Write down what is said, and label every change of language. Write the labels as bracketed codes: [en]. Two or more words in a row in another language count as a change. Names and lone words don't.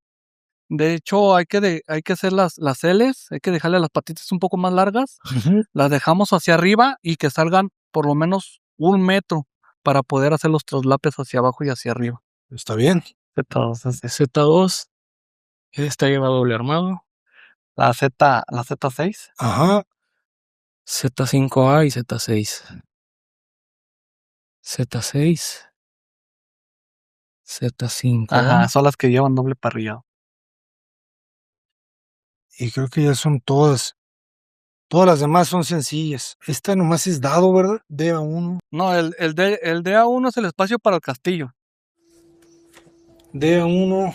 [es] De hecho, hay que hacer las Ls, hay que dejarle las patitas un poco más largas, Ujú. las dejamos hacia arriba y que salgan por lo menos 1 metro para poder hacer los traslapes hacia abajo y hacia arriba. Está bien. Z2, esta lleva doble armado. La Z6. Ajá. Z5A y Z6. Z6. Z5A. Ajá, son las que llevan doble parrillado. Y creo que ya son todas. Todas las demás son sencillas. Esta nomás es dado, ¿verdad? DA1. No, el DA1 es el espacio para el castillo. DA1.